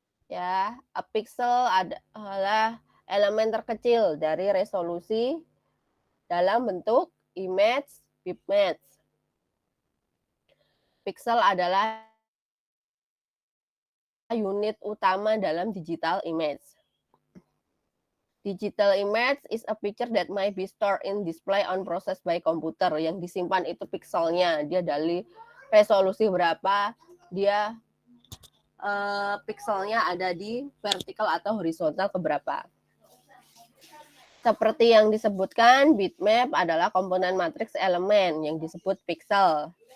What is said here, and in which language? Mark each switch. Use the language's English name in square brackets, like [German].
[Indonesian] Ya, a pixel adalah elemen terkecil dari resolusi dalam bentuk image bitmap. Pixel adalah unit utama dalam digital image. [English] Digital image is a picture that might be stored in display on process by computer. [Indonesian] Yang disimpan itu pixelnya, dia dari resolusi berapa, dia pixelnya ada di vertikal atau horizontal keberapa. Seperti yang disebutkan, bitmap adalah komponen matriks elemen yang disebut pixel.